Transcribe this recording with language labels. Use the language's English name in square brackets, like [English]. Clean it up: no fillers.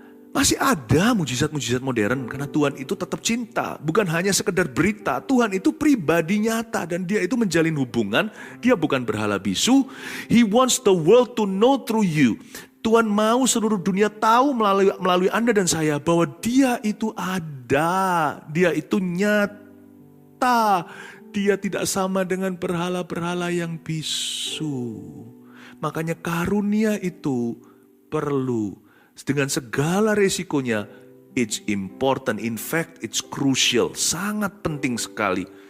[Indonesian] Masih ada mujizat-mujizat modern karena Tuhan itu tetap cinta, bukan hanya sekedar berita. Tuhan itu pribadi nyata dan Dia itu menjalin hubungan. Dia bukan berhala bisu. [English] He wants the world to know through you. [Indonesian] Tuhan mau seluruh dunia tahu melalui Anda dan saya bahwa Dia itu ada, Dia itu nyata. Dia tidak sama dengan berhala-berhala yang bisu. Makanya karunia itu perlu. Dengan segala resikonya, [English] it's important, in fact it's crucial, [Indonesian] sangat penting sekali.